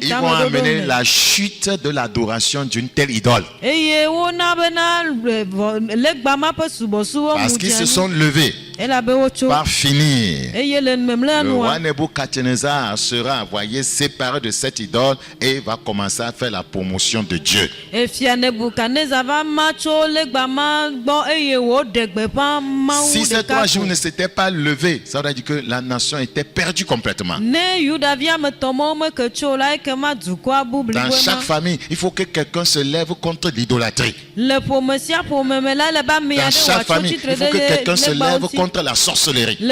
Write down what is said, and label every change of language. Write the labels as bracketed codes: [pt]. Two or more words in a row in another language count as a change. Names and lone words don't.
[fr] Ils vont amener [ee] tameɖoɖo me. [fr] la chute de l'adoration d'une telle idole. [ee] Eye wona bena legba ma ƒe subɔsubɔ [fr] Parce [ee] mu [fr] qu'ils se [ee] dze [fr] sont levés [ee] elabe wotso. [fr] par finir. [ee] Eye le memle [fr] Le roi [ee] nua. [fr] Nebuchadnezzar sera, voyez, séparé de cette idole et va commencer à faire la promotion de Dieu. [ee] Efia Nebukadnezar va ma tso legba ma gbɔ eye wòɖe gbeƒã [fr] Si ces 3 jours ne s'étaient pas levés, ça veut dire que la nation était perdue complètement. Dans chaque famille, il faut que quelqu'un se lève contre l'idolâtrie. Dans chaque famille, il faut que quelqu'un se lève contre la sorcellerie.